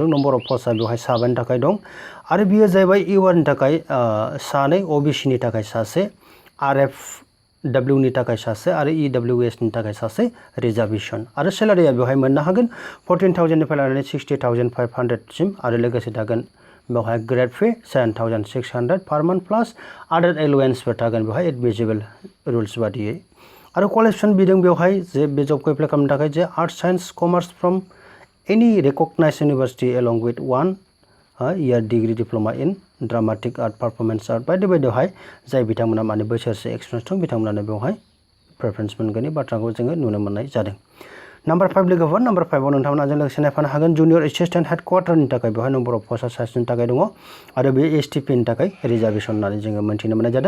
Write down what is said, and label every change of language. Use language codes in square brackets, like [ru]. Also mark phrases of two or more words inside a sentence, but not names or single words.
[en] number of posts [brx] बेवहाय 7नि थाखाय दं आरो बियो जाहैबाय इउआरनि थाखाय 2 OBCनि थाखाय 1 RFWनि थाखाय 1 आरो EWSनि थाखाय 1 रिजार्भेसन आरो सेलारिया बेवहाय मोननो हागोन 14,000निफ्राय लानानै 60,500सिम आरो लोगोसे थागोन बेवहाय [en] grade pay [brx] 7,600 [en] per month plus other allowances [brx] थागोन बेवहाय [en] admissible rules [brx] बादियै। आरो क्वालिफिकेसन बिदों बेवहाय जे बे जबखौ एप्लाइ खालामनो थाखाय जे [en] arts science commerce from any recognized university along with 1 year degree diploma in dramatic art performance art [brx] बायदि बायदियावहाय जाय बिथांमोना माने बोसोरसे एक्सपिरियेन्स दं बिथांमोनानो बेवहाय प्रेफारेन्स मोनगोननि बाथ्राखौ जोङो नुनो मोननाय जादों। नम्बर 5 लोगोफोर नम्बर 5 आव नोंथांमोना जों लोगोसे नायफानो हागोन [en] junior assistant headquarters [brx] थाखाय बेवहाय [en] number of posts [brx] सासेनि थाखाय दङ आरो बे एसटिपि नि थाखाय रिजार्भेसन होननानै जोङो मोनथिनो मोननाय जादों।